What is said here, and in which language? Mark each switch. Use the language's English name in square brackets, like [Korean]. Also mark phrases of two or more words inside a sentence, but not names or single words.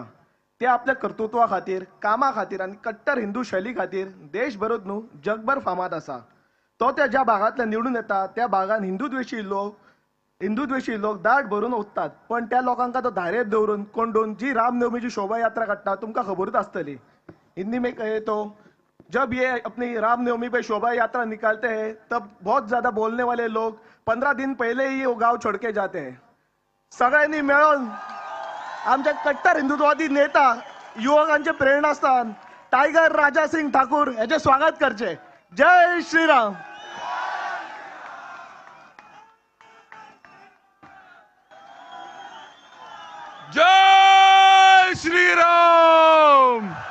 [Konkani] ते आपल्या कर्तृत्वा खातीर, कामा खातीर आनी कट्टर हिंदू शैली खातीर देशभरूच न्हू जगभर फामाद आसा. तो त्या ज्या भागांतल्यान निवडून येता त्या भागांत हिंदू द्वेशी लोक दाट भरून वतात. पण त्या लोकांका तो धारेर दवरून कोंडून जी रामनवमीची शोभा यात्रा काडटा तुमकां खबरूच आसतली. [Hindi] हिंदी में कहे तो जब ये अपनी रामनवमी पे शोभा यात्रा निकालते हैं तब बहुत ज्यादा बोलने वाले लोग 15 दिन पहले ही वो गांव छोड़ के जाते हैं. [Marathi] सगळ्यांनी मिळून आमचे कट्टर हिंदुत्ववादी नेता युवकांचे प्रेरणास्थान टायगर राजा सिंग ठाकूर याचे स्वागत करचे. [Hindi] जय श्रीराम. जय श्रीराम.